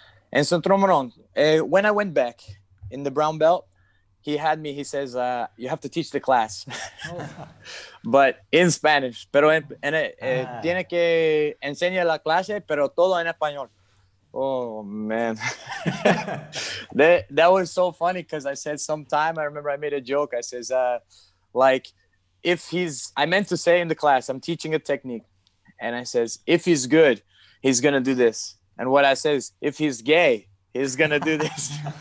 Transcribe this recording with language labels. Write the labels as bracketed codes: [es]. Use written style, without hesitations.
[es] En cinturón marrón, [en] when I went back in the brown belt, he says, you have to teach the class. But in Spanish. [es] Pero tiene que enseñar la clase, pero todo en español. [en] Oh, man. that was so funny because I said sometime, I remember I made a joke. I says, I meant to say in the class, I'm teaching a technique. And I says, if he's good, he's going to do this. And what I said is, if he's gay, he's going to do this.